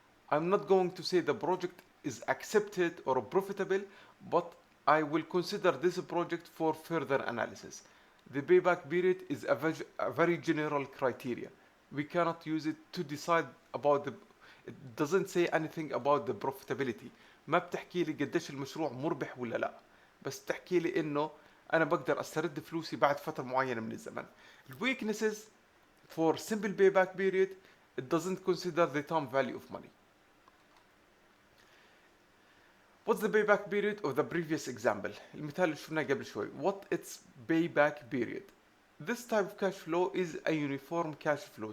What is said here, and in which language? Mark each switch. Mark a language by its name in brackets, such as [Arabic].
[English] I'm not going to say the project is accepted or profitable, but I will consider this project for further analysis. The payback period is a very general criteria. We cannot use it to decide about it doesn't say anything about the profitability. [Arabic] ما بتحكي لي قديش المشروع مربح ولا لا، بس بتحكي لي انه انا بقدر استرد فلوسي بعد فترة معينة من الزمن. [English] Weaknesses for simple payback period, it doesn't consider the time value of money. What's the payback period of the previous example? [Arabic] المثال اللي شفناه قبل شوي. [English] What its payback period? This type of cash flow is a uniform cash flow.